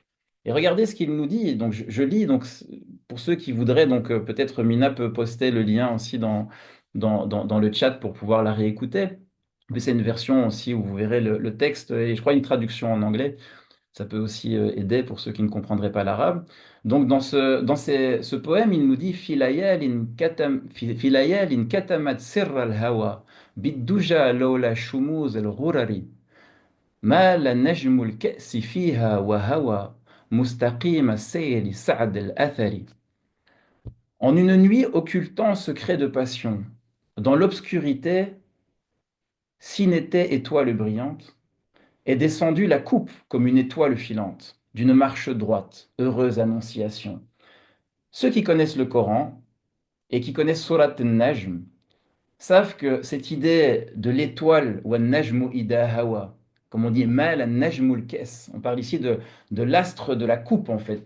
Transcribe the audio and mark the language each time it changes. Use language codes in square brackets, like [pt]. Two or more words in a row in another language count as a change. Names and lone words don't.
[fr] Et regardez ce qu'il nous dit. Donc je lis, donc, pour ceux qui voudraient, donc peut-être Mina peut poster le lien aussi dans le chat pour pouvoir la réécouter. Mais c'est une version aussi où vous verrez le texte et je crois une traduction en anglais. Ça peut aussi aider pour ceux qui ne comprendraient pas l'arabe. Donc, ce poème, il nous dit [ar] في ليل كتمت سر الهوى بالدجى لولا شموس الغرر مال نجم الكأس فيها وهوى, مستقيم السير سعد الأثر. [fr] En une nuit occultant secret de passion, dans l'obscurité, si n'était étoile brillante, est descendue la coupe comme une étoile filante, d'une marche droite, heureuse annonciation. Ceux qui connaissent le Coran et qui connaissent Surat al-Najm savent que cette idée de l'étoile, ou [ar] النجم إذا هوى, [fr] comme on dit, [ar] مال نجم الكأس, [fr] on parle ici de l'astre de la coupe en fait.